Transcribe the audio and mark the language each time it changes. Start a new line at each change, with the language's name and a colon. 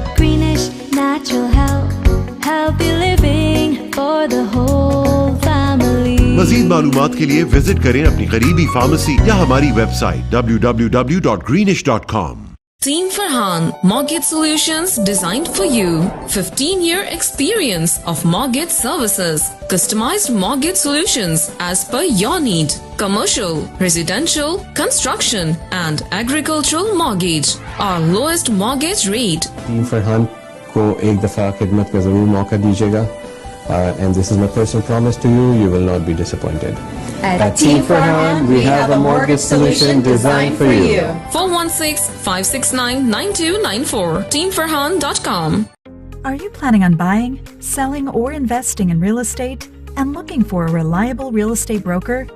English: Greenish natural healthy living for the whole family.
Hindi: मज़ीद मालूमात के लिए विजिट करें अपनी करीबी फार्मेसी या हमारी website www.greenish.com.
English: Team Farhan, Mortgage Solutions designed for you. 15-year experience of mortgage services. Customized mortgage solutions as per your need. Commercial, residential, construction and agricultural mortgage. Our lowest mortgage rate.
Hindi: Team Farhan को एक दफा खिदमत का जरूर मौका दीजिएगा.
English: And this is my personal promise to you, you will not be disappointed. At Team Farhan, we have a mortgage solution designed for you. 416-569-9294. TeamFarhan.com. Are you planning on buying, selling, or investing in real estate and looking for a reliable real estate broker?